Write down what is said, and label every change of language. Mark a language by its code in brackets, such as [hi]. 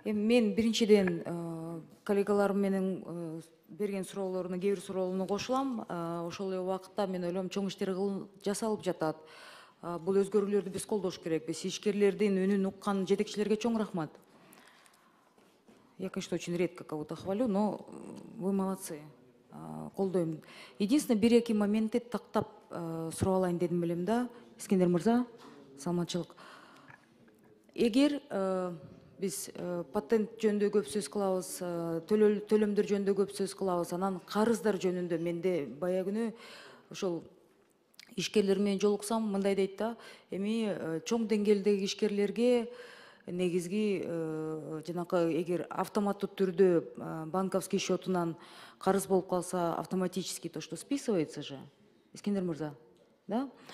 [ky] Мен биринчиден коллегаларым менен берген суроолоруна, кээ бир суроолоруна кошулам. Ошол эле убакытта мен ойлойм, чоң иштер жасалып жатат. Бул өзгөрүүлөрдү биз колдош керекпиз. Ишкерлердин үнүн уккан жетекчилерге чоң рахмат. [ru] Я, конечно, очень редко кого-то хвалю, но вы молодцы. [ky] Колдойм. Единственное, бир-эки моментти тактап сурап алайын дедим элем да. Искендер мырза, саламатчылык. Эгер биз патент жөнүндө көп сөз кылабыз, төлөмдөр жөнүндө көп сөз кылабыз, анан карыздар жөнүндө менде бая күнү ошол ишкерлер менен жолуксам мындай дейт да, эми чоң деңгээлдеги ишкерлерге негизги жанакы эгер автоматтуу түрдө банковский счетунан карыз болуп калса, [ru] автоматически то, что списывается же, [ky] Искендер мырза, да?